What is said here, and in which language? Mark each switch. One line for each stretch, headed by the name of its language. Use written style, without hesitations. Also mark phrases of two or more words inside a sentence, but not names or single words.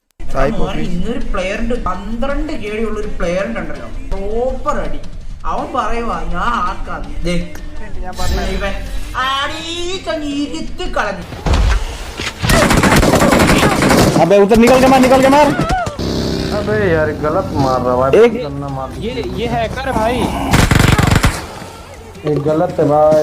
Malayalam: ഇന്നൊരു പ്ലെയറിന്റെ 12 KD ഉള്ള ഒരു പ്ലെയറിന്റെ ഉണ്ടല്ലോ, പ്രോപ്പർ അടി. അവൻ പറയുവാ ഞാൻ ആക്കാന്ന്, ഇവൻ ഇരുത്തി കളഞ്ഞു.
Hindi: अबे उधर निकल के मार। अबे यार गलत मार रहा है भाई। ये हैकर भाई, ये गलत है भाई,